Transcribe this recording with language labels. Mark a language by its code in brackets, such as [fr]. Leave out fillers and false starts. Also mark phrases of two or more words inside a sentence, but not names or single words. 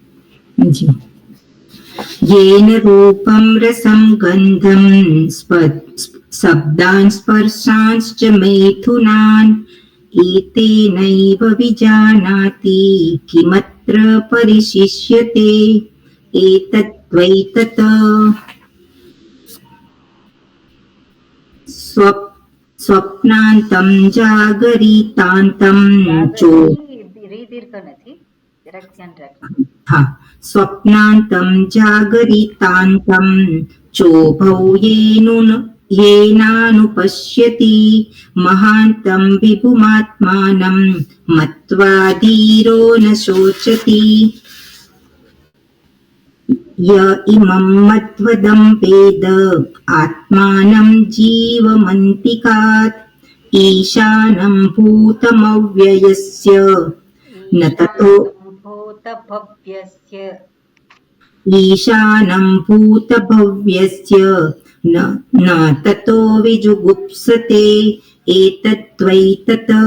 [sa] येन रूपं रसं गन्धं शब्दान् स्पर्शांश्च मैथुनान् एतेनैव विजानाति किमत्र परिशिष्यते एतद्वैतत् स्वप्नान्तं जागरितान्तं चो [gu] दीर्घ નથી જરાક ધ્યાન રાખજો। [sa] स्वप्नान्तं जागरितान्तं चोभौ येनानुपश्यति महान्तं विभुमात्मानं मत्वा धीरो न शोचति य इमं मत्वदं वेद आत्मानं जीवमन्तिकात् ईशानं भूतमव्ययस्य न ततो ईशानं भूतभव्यस्य न ततो विजुगुप्सते एतद्वैतत्।